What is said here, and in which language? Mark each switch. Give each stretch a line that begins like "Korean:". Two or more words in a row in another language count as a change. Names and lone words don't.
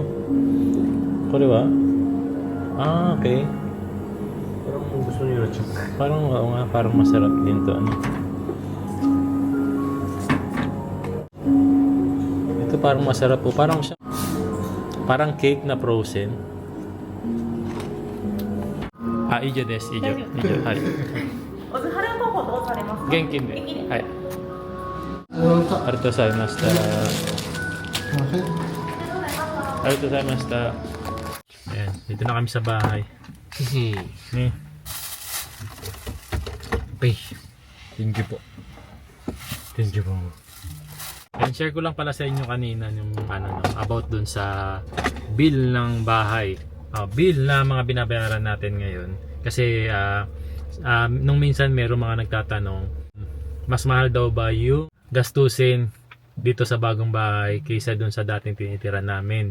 Filipino: Ko, di ba? Okay. Parang gusto niyo na check. Parang, oo nga, parang masarap din to, ano? Ito parang masarap po. Parang siya, parang cake na frozen.
Japanese: 以上です、以上. 以上、はい. お疲れの方どうされますか？元気で。はい。ありがとうございました。ありがとうございました。
Filipino: Ayan, dito na kami sa bahay. Eh. Pay.
English: Thank you
Filipino: po.
English: Thank you
Filipino: po. And share ko lang pala sa inyo kanina yung ano, no, about dun sa bill ng bahay. Bill na mga binabayaran natin ngayon. Kasi nung minsan meron mga nagtatanong, mas mahal daw ba yung gastusin dito sa bagong bahay kaysa dun sa dating tinitira namin.